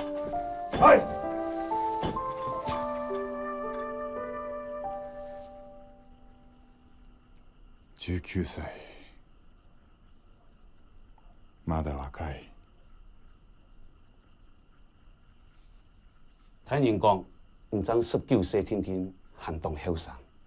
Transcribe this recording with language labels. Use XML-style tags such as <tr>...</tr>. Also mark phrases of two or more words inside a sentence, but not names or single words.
<ja>はい。 19歳。まだ若い。</ja> <yue>聽人講，唔爭19歲天天行動瀟灑。</yue>